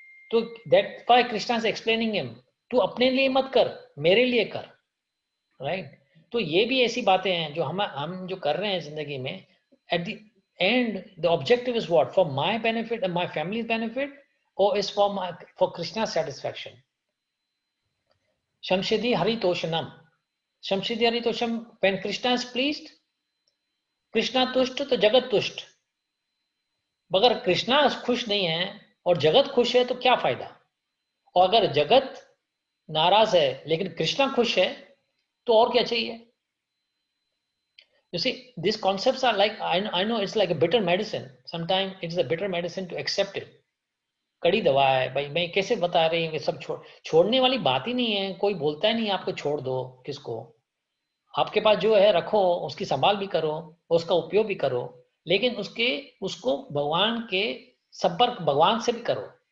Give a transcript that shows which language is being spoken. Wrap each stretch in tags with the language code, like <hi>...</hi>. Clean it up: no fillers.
<hi>तो</hi> <en>that why Krishna is explaining him,</en> <hi>तू अपने लिए मत कर, मेरे लिए कर, राइट। तो ये भी ऐसी बातें हैं जो हम जो कर रहे हैं जिंदगी में,</hi> <en>At the end the objective is what, for my benefit and my family's benefit, or is for Krishna's satisfaction.</en> <sa>Shamshidi Haritoshanam. Shamshidi Haritoshanam,</sa> <en>when Krishna is pleased, Krishna</en> <hi>तुष्ट तो जगत तुष्ट। मगर कृष्णा खुश नहीं है और जगत खुश है तो क्या फायदा? और अगर जगत नाराज है लेकिन कृष्णा खुश है तो और क्या चाहिए?</hi> <en>You see, these concepts are like, I know it's like a bitter medicine. Sometimes it's a bitter medicine to accept it.</en> <hi>कड़ी दवा है भाई, मैं कैसे बता रही हूँ, सब छोड़ने वाली बात ही नहीं है। कोई बोलता ही नहीं आपको छोड़ दो, किसको? आपके पास जो है रखो, उसकी संभाल भी करो, उसका उपयोग भी करो, लेकिन उसको भगवान के संपर्क, भगवान से भी करो।</hi>